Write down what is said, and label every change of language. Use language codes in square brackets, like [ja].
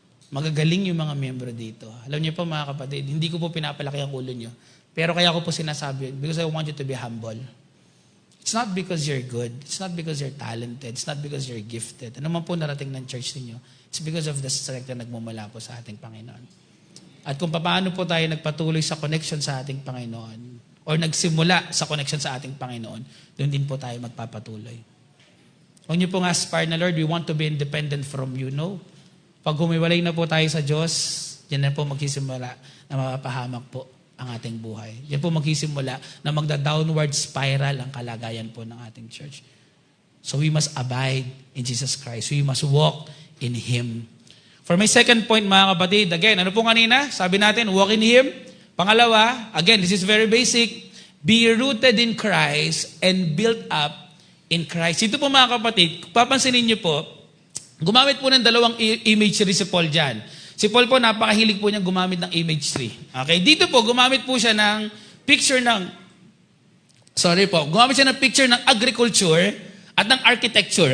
[tl] Magagaling yung mga miyembro dito. Alam niyo po mga kapatid, hindi ko po pinapalaki ang ulo niyo. Pero kaya ko po sinasabi, [en] because I want you to be humble. It's not because you're good. It's not because you're talented. It's not because you're gifted. [tl] Ano man po narating ng church ninyo, [en] it's because of the strength [tl] na nagmumula po sa ating Panginoon. At kung paano po tayo nagpatuloy sa connection sa ating Panginoon or nagsimula sa connection sa ating Panginoon, doon din po tayo magpapatuloy. Huwag niyo pong aspire na, [en] Lord, we want to be independent from you. [tl] No. Pag humiwalay na po tayo sa Diyos, yan na po magsisimula na mapapahamak po ang ating buhay. Yan po magsisimula na magda-downward spiral ang kalagayan po ng ating church. [en] So we must abide in Jesus Christ. We must walk in Him. For my second point, [tl] mga kapatid, [en] again, [tl] ano po kanina? Sabi natin, [en] walk in Him. [tl] Pangalawa, [en] again, this is very basic, be rooted in Christ and built up in Christ. [tl] Ito po mga kapatid, papansinin niyo po, gumamit po ng 2 imagery si Paul dyan. Si Paul po, napakahilig po niya gumamit ng imagery. Okay, dito po, gumamit po siya ng picture ng, gumamit siya ng picture ng agriculture at ng architecture.